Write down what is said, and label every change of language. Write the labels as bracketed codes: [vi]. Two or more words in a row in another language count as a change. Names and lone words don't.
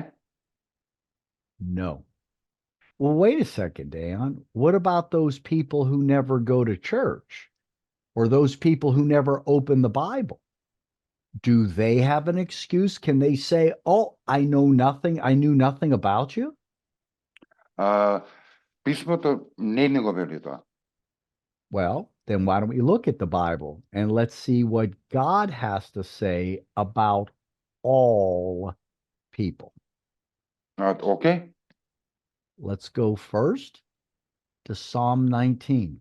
[en] No. Well, wait a second, Dan. What about those people who never go to church or those people who never open the Bible? Do they have an excuse? Can they say, oh, I knew nothing about you? [mk] Писмото не ни го вели тоа. [en] Well, then why don't we look at the Bible and let's see what God has to say about all people? Окей, Let's go first to Psalm 19.